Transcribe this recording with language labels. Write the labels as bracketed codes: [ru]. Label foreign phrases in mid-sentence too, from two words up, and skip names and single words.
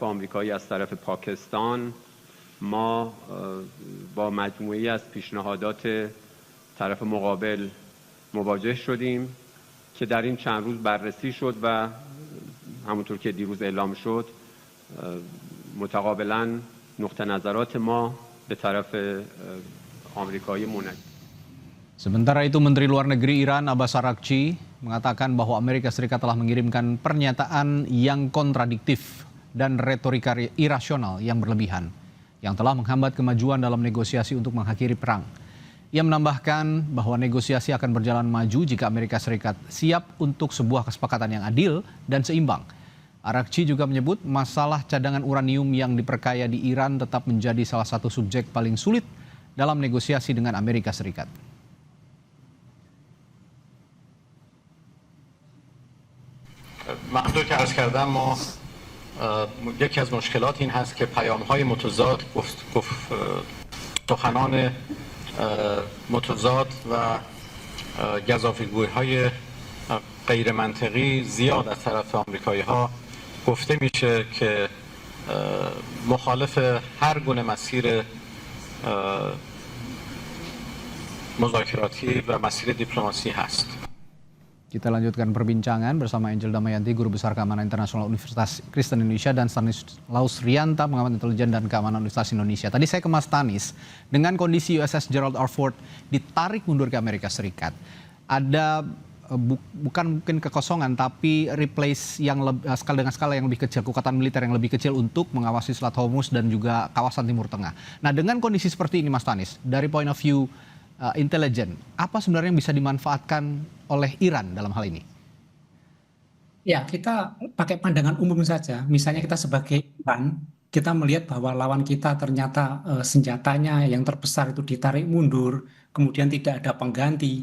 [fa] آمریکایی از طرف پاکستان، ما با مجموعی از پیشنهادات طرف مقابل مواجه شدیم که در این چند روز بررسی شد و همونطور که دیروز اعلام شد متقابلا نقطه نظرات ما به طرف آمریکایی منعکس. [id] Sementara itu Menteri Luar Negeri Iran Abbas Araghchi mengatakan bahwa Amerika Serikat telah mengirimkan pernyataan yang kontradiktif dan retorika irasional yang berlebihan yang telah menghambat kemajuan dalam negosiasi untuk mengakhiri perang. Ia menambahkan bahwa negosiasi akan berjalan maju jika Amerika Serikat siap untuk sebuah kesepakatan yang adil dan seimbang. Araghchi juga menyebut masalah cadangan uranium yang diperkaya di Iran tetap menjadi salah satu subjek paling sulit dalam negosiasi dengan Amerika Serikat. [fa] همونطور که عرض کردم ما یکی از مشکلات این هست که پیام‌های متضاد، سخنان متضاد و گزافه‌گویی‌های غیر منطقی زیاد از طرف آمریکایی‌ها گفته میشه که مخالف هر گونه مسیر مذاکراتی و مسیر دیپلماسی هست. [id] Kita lanjutkan perbincangan bersama Angel Damayanti, Guru Besar Keamanan Internasional Universitas Kristen Indonesia, dan Stanislaus Rianta, pengamat intelijen dan keamanan Universitas Indonesia. Tadi saya ke Mas Stanis, dengan kondisi USS Gerald R. Ford ditarik mundur ke Amerika Serikat, ada bukan mungkin kekosongan, tapi replace yang dengan skala yang lebih kecil, kekuatan militer yang lebih kecil untuk mengawasi Selat Hormuz dan juga kawasan Timur Tengah. Nah, dengan kondisi seperti ini, Mas Stanis, dari [en] point of view [id] intelijen, apa sebenarnya yang bisa dimanfaatkan oleh Iran dalam hal ini? Ya, kita pakai pandangan umum saja. Misalnya kita sebagai Iran, kita melihat bahwa lawan kita ternyata senjatanya yang terbesar itu ditarik mundur, kemudian tidak ada pengganti.